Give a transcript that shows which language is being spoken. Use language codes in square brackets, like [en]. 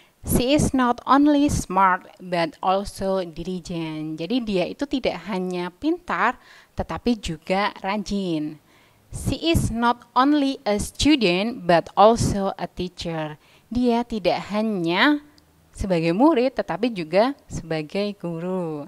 [en] She is not only smart but also diligent. [id] Jadi dia itu tidak hanya pintar tetapi juga rajin. [en] She is not only a student but also a teacher. [id] Dia tidak hanya sebagai murid tetapi juga sebagai guru.